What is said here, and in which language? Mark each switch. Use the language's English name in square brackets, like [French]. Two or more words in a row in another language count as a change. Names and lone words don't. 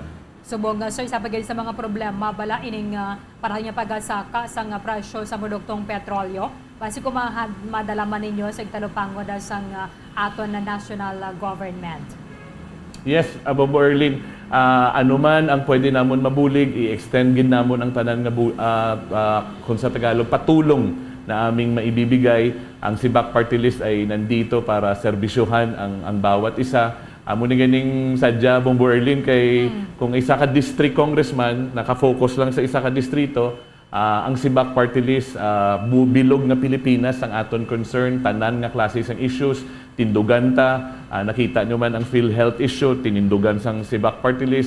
[Hiligaynon] Subong sir sa pagay sa mga problema bala ining para niya pagasaka sa nga presyo sa produktong petrolyo. Basi ko madalaman ninyo sa talupangod sang aton na national government. Yes, Bobo Erlyn, ano man ang pwede namon mabulig, i-extend gid namon ang tanan nga kung sa Tagalog [Filipino] patulong na aming maibibigay. Ang Sibak Party List ay nandito para serbisyohan ang bawat isa. [Hiligaynon] Amo ni ganing sadya Bombo Erlyn kay kung isa ka [English] district congressman [Hiligaynon] nakafocus lang sa isa ka distrito, ang Sibak Party List bilog nga Pilipinas ang aton concern, tanan nga klase sang issues tindugan ta. Nakita nyo man ang PhilHealth issue, tinindugan sang Sibak Party List.